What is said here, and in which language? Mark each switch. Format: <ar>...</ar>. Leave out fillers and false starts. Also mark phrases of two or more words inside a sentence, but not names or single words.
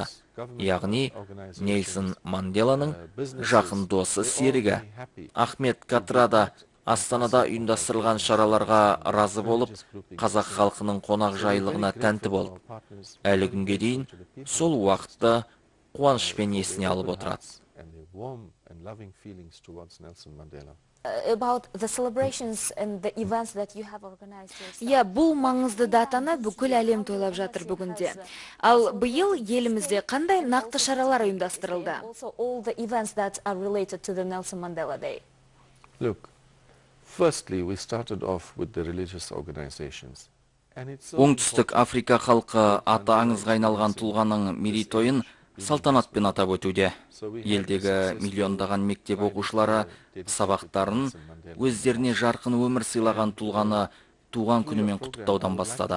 <kk>Яғни Нельсон Манделаның жақын досы серігі. Ахмед Катрада Астанада ұйымдастырылған шараларға разы болып, қазақ халқының қонақ жайлығына тәнті болды. Әлі күнге дейін сол уақытты қуанышпен есіне алып отырады.</kk> <en>About the celebrations and the events that you have organized yourself.</en> <kk>Бұл маңызды датаны бүкіл әлем тойлап жатыр бүгінде. Ал биыл елімізде қандай нақты шаралар ұйымдастырылды?</kk> <en>Also all the events that are related to the Nelson Mandela Day. Look, firstly, we started off with the religious organizations.</en> <kk>Оңтүстік Африка халқы аты аңызға айналған тұлғаның мерейтойын салтанатпен атап өтуде. Елдегі миллиондаған мектеп оқушылары сабақтарын өздеріне жарқын өмір сыйлаған тұлғаны туған күнімен құттықтаудан бастады.</kk>